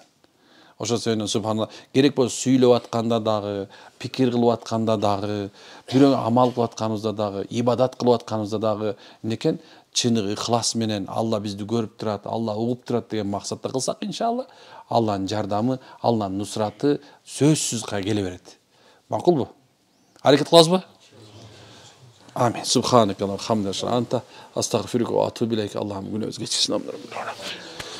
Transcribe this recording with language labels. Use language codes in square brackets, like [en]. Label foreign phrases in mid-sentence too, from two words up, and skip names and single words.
[ky] Ошо себептен субханалла керек болсо сүйлөп атканда дагы, пикир кылып атканда дагы, бирөө амал кылып атканыбызда дагы, ибадат кылып атканыбызда дагы некен чыныгы ихлас менен Алла бизди көрүп турат, Алла угуп турат деген максатта кылсак иншалла, Алланын жардамы, Алланын нусраты сөзсүз келе берет. Макулбу? Аракет кылабызбы? Амин. [ar] سبحانك اللهم وبحمدك أنت أستغفرك وأتوب إليك. [ky] Аллахым күнөөбүзгө кечирсин.